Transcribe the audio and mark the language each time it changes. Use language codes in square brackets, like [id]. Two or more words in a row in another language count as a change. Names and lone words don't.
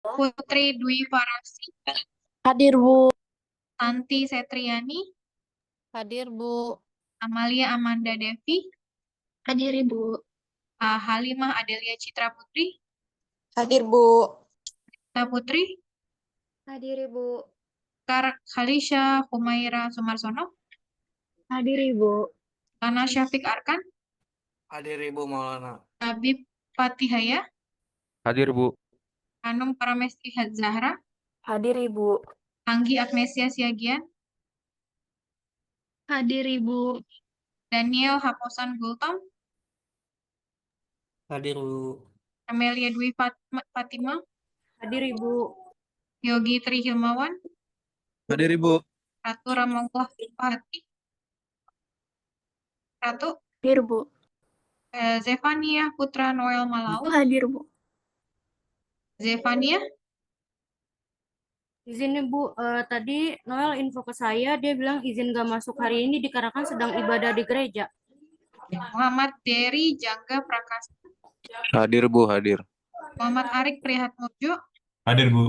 [id] Putri Dwi Farasi, Hadir, Bu. Santi Setriani, Hadir, Bu. Amalia Amanda Devi, Hadir, Ibu. Halimah Adelia Citra Putri, Hadir, Bu. Rita Putri, Hadir, Ibu. Khalisha Humaira Sumarsono, Hadir, Ibu. Lana Syafiq Arkan, Hadir Ibu Maulana. Habib Fatihaya, Hadir Bu. Hanum Paramesti Zahra, Hadir, Ibu. Anggi Agnesia Siagian, Hadir, Ibu. Daniel Haposan Gultom, Hadir Bu. Amelia Dwi Fatima, Hadir, Ibu. Yogi Tri Hilmawan, Hadir Ibu. Ratu Ramongklah Fahati, Ratu Hadir, Bu. Zefania Putra Noel Malau, Hadir, Bu. Zefania, Izin nih, Bu. Tadi Noel info ke saya, dia bilang izin gak masuk hari ini dikarenakan sedang ibadah di gereja. Muhammad Dery Jangga Prakasa, Hadir Bu, hadir. Muhammad Arik Prihatmurjo, Hadir Bu.